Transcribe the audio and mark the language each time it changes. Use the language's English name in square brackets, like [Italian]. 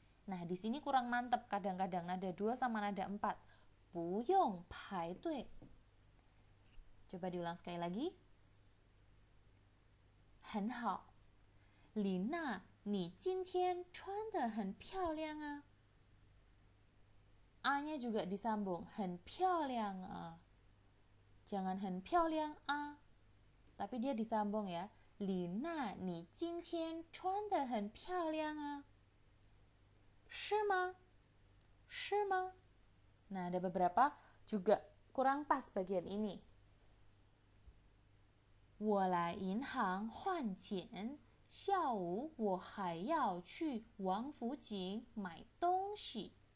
[Indonesian] Nah, di sini kurang mantap, kadang-kadang nada 2 sama nada 4. [Chinese] 不用排队。 [Indonesian] Coba diulang sekali lagi. [Chinese] 很好。琳娜，你今天穿得很漂亮啊。 [Indonesian] A-nya juga disambung, [Chinese] 很漂亮啊。 [Indonesian] Jangan 很漂亮啊， tapi dia disambung ya. [Chinese] 琳娜，你今天穿得很漂亮啊。是吗？是吗？ [Indonesian] Nah, ada beberapa juga kurang pas bagian ini. [Chinese] 我来银行换钱，下午我还要去王府井买东西。